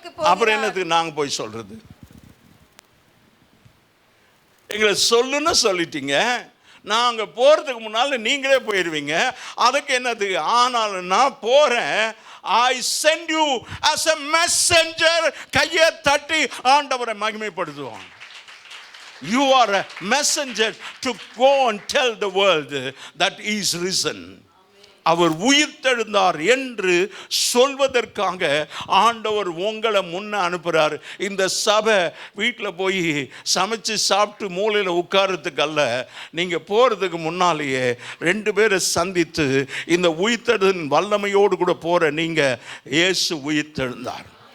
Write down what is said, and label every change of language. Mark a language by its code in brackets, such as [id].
[ta] அப்புறம் என்னத்துக்கு நாங்க போய் சொல்றது? எங்களை சொல்லுன்னு சொல்லிட்டீங்க, நாங்க போறதுக்கு முன்னால நீங்களே போயிடுவீங்க. அதுக்கு என்னத்துக்கு? ஆனாலும் நான் போறேன். [en] I send you as a messenger. [ta] கையை தட்டி ஆண்டவரை மகிமைப்படுத்துவோம். [en] You are a messenger to go and tell the world that he is risen. [ta] அவர் உயிர்த்தெழுந்தார் என்று சொல்வதற்காக ஆண்டவர் உங்களை முன்ன அனுப்புகிறார். இந்த சபை வீட்டில் போய் சமைச்சு சாப்பிட்டு மூலையில் உட்கார்றதுக்கு அல்ல. நீங்கள் போகிறதுக்கு முன்னாலேயே 2 பேரை சந்தித்து இந்த உயிர்த்தெழுதலின் வல்லமையோடு கூட போகிற நீங்கள், இயேசு உயிர்த்தெழுந்தார்.